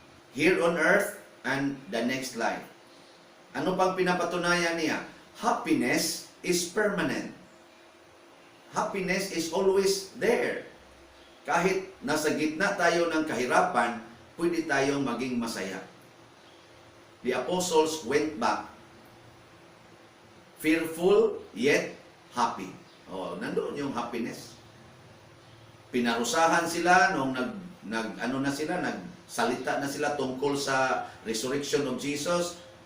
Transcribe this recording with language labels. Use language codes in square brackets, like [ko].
[en] Here on earth and the next life. [tl] Ano pang pinapatunayan niya? [en] Happiness is permanent. Happiness is always there. [tl] Kahit nasa gitna tayo ng kahirapan, pwede tayong maging masaya. [en] The apostles went back fearful yet happy. [tl] Nandoon yung happiness. Pinarusahan sila nung nagsalita na sila tungkol sa [en] resurrection of Jesus.